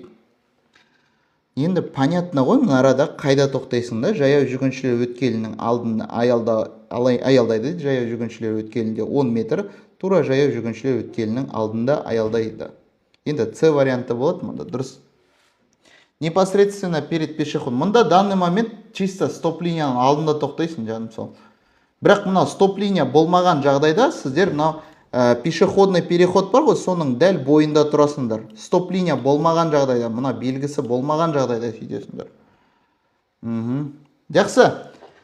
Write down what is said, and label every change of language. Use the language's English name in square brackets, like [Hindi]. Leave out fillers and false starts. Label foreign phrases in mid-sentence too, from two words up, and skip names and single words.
[Kazakh] Енді понятно ғой, мына арада қайда тоқтайсың да, жаяу жүргіншілер өткелінің алдында аялдайды. Жаяу жүргіншілер өткелінде 10 метр, тура жаяу жүргіншілер өткелінің алдында аялдайды. Енді С варианты болады, мында дұрыс. [Russian] Непосредственно перед пешеходом. [Kazakh] Мында [Russian] данный момент [Kazakh] чисто стоп-линияның алдында тоқтайсың, жаным сол. Бірақ мына стоп-линия болмаған жағдайда сіздер мына [Russian] пешеходный переход [Kazakh] бар ғой, соның дәл бойында тұрасыңдар. Стоп-линия болмаған жағдайда, мына белгісі болмаған жағдайда сөйтесіңдер. Жақсы.